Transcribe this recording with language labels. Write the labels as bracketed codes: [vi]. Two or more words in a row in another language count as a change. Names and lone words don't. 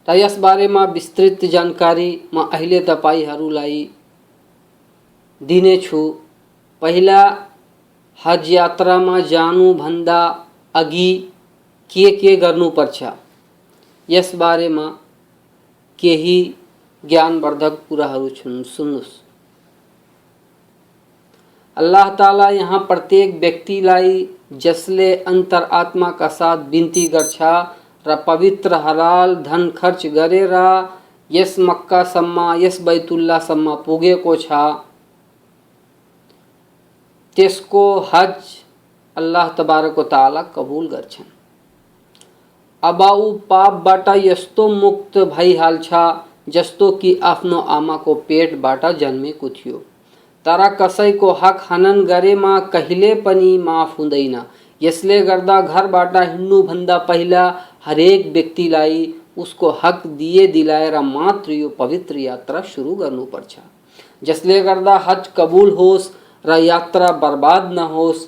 [ne] र यस बारेमा विस्तृत जानकारी म अहिले तपाईहरूलाई दिनेछु। पहिला हज यात्रामा जानुभन्दा अघि के गर्नुपर्छ यस बारेमा केही ज्ञानवर्धक कुराहरू सुन्नुस्। [ar] الله تعالى [ne] यहाँ प्रत्येक व्यक्तिलाई जसले अन्तरात्माका साथ बिन्ती गर्छ र पवित्र हलाल धन खर्च गरेर यस मक्कासम्म यस बैतुल्लाहसम्म पुगेको छ त्यसको हज [ar] الله تبارك وتعالى [ne] कबुल गर्छन्। अब ऊ पापबाट यस्तो मुक्त भइहाल्छ जस्तो कि आफ्नो आमाको पेटबाट जन्मेको थियो। तर कसैको हक हनन गरेमा कहिले पनि माफ हुँदैन। यसले गर्दा घरबाट हिँड्नुभन्दा पहिला हरेक व्यक्तिलाई उसको हक दिए दिलाएर मात्र यो पवित्र यात्रा सुरु गर्नुपर्छ, जसले गर्दा हज कबुल होस् र यात्रा बर्बाद नहोस्।